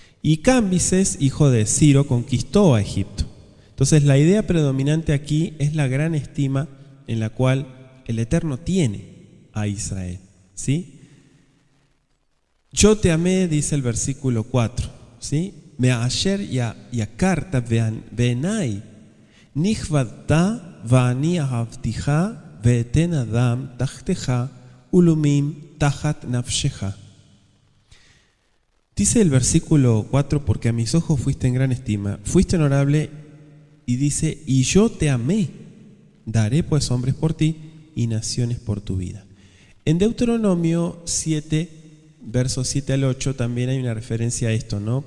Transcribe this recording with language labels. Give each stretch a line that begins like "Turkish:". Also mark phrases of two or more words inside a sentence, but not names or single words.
Spanish: Y Cambises, hijo de Ciro, conquistó a Egipto. Entonces la idea predominante aquí es la gran estima en la cual el Eterno tiene a Israel, ¿sí? Yo te amé, dice el versículo 4, ¿sí?
Hebrew: מאשר יקרת בעיני נכבדת ואני אהבתיך ואתן אדם תחתיך ולאמים תחת נפשך.
Spanish: Dice el versículo 4, porque a mis ojos fuiste en gran estima, fuiste honorable, y dice, y yo te amé, daré pues hombres por ti y naciones por tu vida. En Deuteronomio 7, versos 7 al 8, también hay una referencia a esto, ¿no?